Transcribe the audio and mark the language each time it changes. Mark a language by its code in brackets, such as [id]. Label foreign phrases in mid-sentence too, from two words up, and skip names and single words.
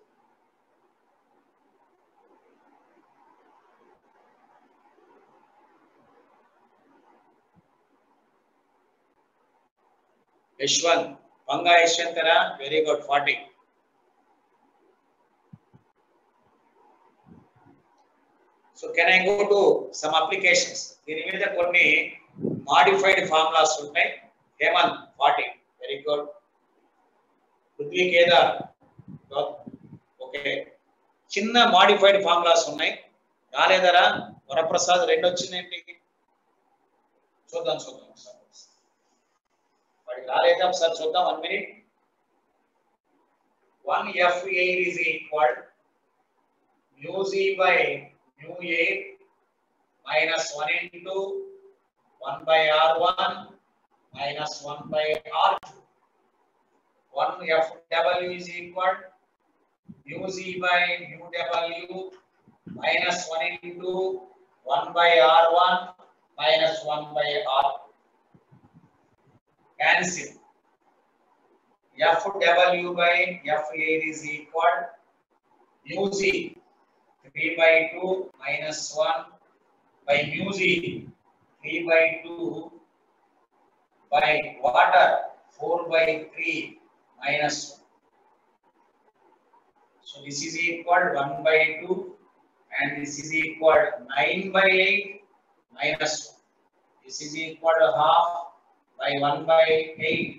[te] యశ్వంత్ పంగా యశ్వంతరా [en] very good [te] 40. [en] So can I go to some applications? [te] దీని మీద కొన్ని [en] modified formulas [te] ఉంటాయి. హేమంత్ 40, [en] very good. [te] పృథ్వీ కేదార్ ఓకే. చిన్న [en] modified formulas [te] ఉన్నాయి. రాలేదరా వరప్రసాద్ 2 వచ్చిందేంటి? చూద్దాం సార్. వాడికి రాలేదా సార్? చూద్దాం 1 minute. [en] 1F8 is equal mu z by mu a minus 1 into 1 by r1 minus 1 by r2. 1FW is equal mu z by mu w minus 1 into 1 by r1 minus 1 by r2. Cancel. FW by F8 is equal mu z 3 by 2 minus 1 by mu z 3 by 2 by water 4 by 3 minus 1. So this is equal 1 by 2 and this is equal 9 by 8 minus 1. This is equal to half by 1 by 8.